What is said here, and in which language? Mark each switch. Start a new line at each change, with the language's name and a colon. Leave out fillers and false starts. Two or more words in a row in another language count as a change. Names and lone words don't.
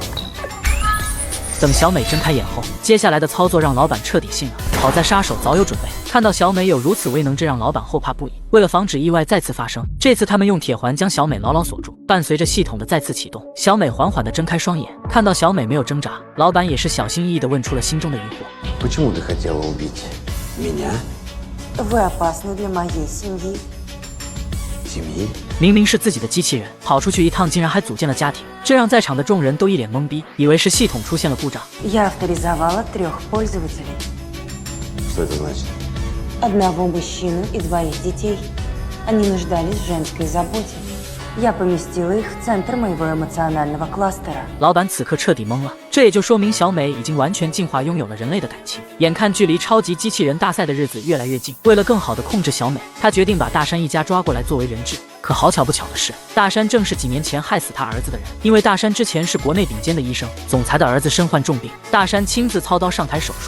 Chinese: 等小美睁开眼后，接下来的操作让老板彻底信了。好在杀手早有准备，看到小美有如此威能，这让老板后怕不已。为了防止意外再次发生，这次他们用铁环将小美牢牢锁住。伴随着系统的再次启动，小美缓缓地睁开双眼，看到小美没有挣扎，老板也是小心翼翼地问出了心中的疑惑。
Russian: Почему ты хотела убить меня? Вы опасны для моей семьи. Семьи?
Chinese: 明明是自己的机器人，跑出去一趟竟然还组建了家庭，这让在场的众人都一脸懵逼，以为是系统出现了故障。
Russian: Я авторизовала 3 пользователей. Что это значит? Одного мужчину и 2 детей. Они нуждались в женской заботе. Я поместила их в центр моего эмоционального кластера.
Chinese: 老板此刻彻底懵了，这也就说明小美已经完全进化，拥有了人类的感情。眼看距离超级机器人大赛的日子越来越近，为了更好地控制小美，他决定把大山一家抓过来作为人质。可好巧不巧的是，大山正是几年前害死他儿子的人。因为大山之前是国内顶尖的医生，总裁的儿子身患重病，大山亲自操刀上台手术。